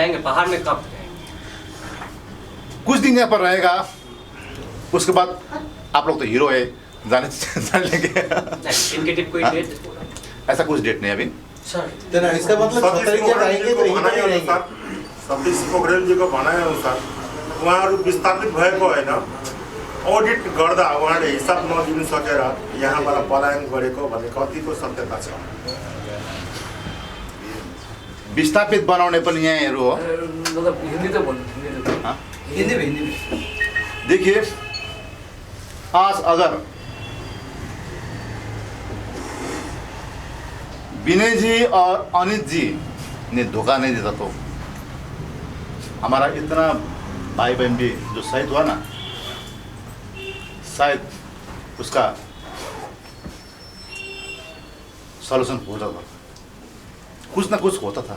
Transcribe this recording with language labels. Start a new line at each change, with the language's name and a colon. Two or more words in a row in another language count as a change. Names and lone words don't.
Hindi: जाएंगे पहाड़ में, कब? कुछ दिन यहाँ पर रहेगा, उसके बाद आप लोग तो हीरो है, जान लेंगे। इंडिकेटिव कोई डेट? ऐसा कुछ डेट नहीं अभी। सर तो ना, इसका मतलब 6 तारीख जब आएंगे तो यहीं पर रहेंगे।
Nepali: सतीश पोखरेलजीको भनाइअनुसार उहाँहरू विस्थापित भएको होइन, अडिट गर्दा उहाँले हिसाब नदिनु सकेर यहाँबाट पलायन गरेको भन्ने कतिको सत्यता छ? विस्थापित बनाउने पनि यहीँहरू हो।
Hindi: मतलब हिंदी तो बोल, हाँ? हिंदी में। देखिए, आज अगर विनय जी और अनित जी ने धोखा नहीं देता तो हमारा इतना भाई बहन भी जो शहीद हुआ ना, शायद उसका सॉल्यूशन होता था, कुछ ना कुछ होता था।